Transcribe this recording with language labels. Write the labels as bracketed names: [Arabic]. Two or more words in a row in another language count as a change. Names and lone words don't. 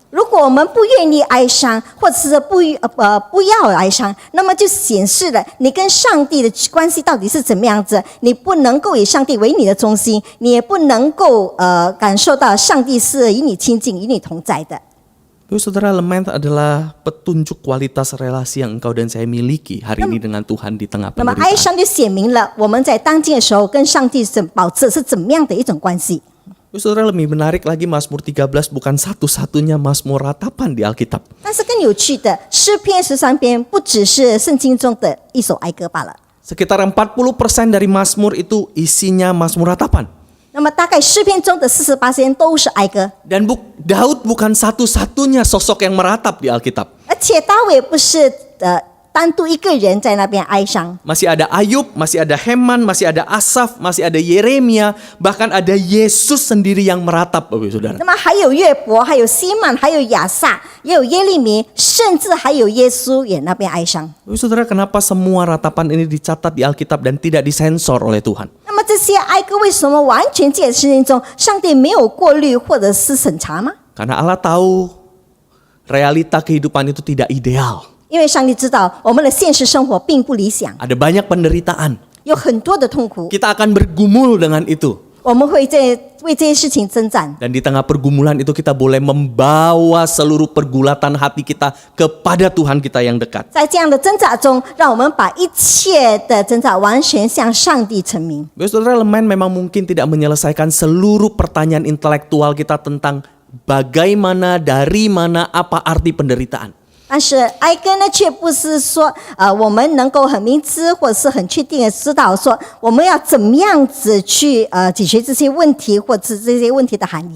[Chinese] 如果我们不愿意哀伤，或者是不要哀伤，那么就显示了你跟上帝的关系到底是怎么样子。你不能够以上帝为你的中心，你也不能够感受到上帝是与你亲近、与你同在的。 [Indonesian] Saudara, Lemens adalah petunjuk kualitas relasi yang engkau dan saya miliki hari ini dengan Tuhan di tengah [Chinese] 那么哀 [Indonesian] penderitaan. [Chinese] 伤就显明了我们在当今的时候跟上帝保持是怎么样的一种关系。 [Indonesian] Saudara, lebih menarik lagi Mazmur 13 bukan satu-satunya Mazmur ratapan di Alkitab. [Chinese] 但是更有趣的，诗篇13篇不只是圣经中的一首哀歌罢了。 [Indonesian] Sekitar 40% dari Mazmur itu isinya Mazmur ratapan. [Chinese] 那么大概诗篇中的48%都是哀歌， [Indonesian] Dan Daud bukan satu-satunya sosok yang meratap di Alkitab. [Chinese] 而且大卫不是单独一个人在那边哀伤。 [Indonesian] Masih ada Ayub, masih ada Heman, masih ada Asaf, masih ada Yeremia, bahkan ada Yesus sendiri yang meratap, Bapak Saudara. [Chinese] 那么还有约伯，还有西曼，还有亚萨，也有耶利米，甚至还有耶稣也那边哀伤。 [Indonesian] Bapak Saudara, kenapa semua ratapan ini dicatat di Alkitab dan tidak disensor oleh Tuhan? [Chinese] 那么这些哀歌为什么完全在圣经中，上帝没有过滤或者是审查吗？ [Indonesian] Karena Allah tahu realita kehidupan itu tidak ideal. [Chinese] 因为上帝知道我们的现实生活并不理想， [Indonesian] Ada banyak penderitaan. [Chinese] 有很多的痛苦， [Indonesian] Kita akan bergumul dengan itu. [Chinese] 我们会为这些事情征战。 [Indonesian] Dan di tengah pergumulan itu kita boleh membawa seluruh pergulatan hati kita kepada Tuhan kita yang dekat. [Chinese] 在这样的挣扎中，让我们把一切的挣扎完全向上帝陈明。 [Indonesian] Saudara, Lemens memang mungkin tidak menyelesaikan seluruh pertanyaan intelektual kita tentang bagaimana, dari mana, apa arti penderitaan. [Chinese] 但是哀歌呢，却不是说我们能够很明知或者是很确定的知道说我们要怎么样子去解决这些问题，或者是这些问题的含义。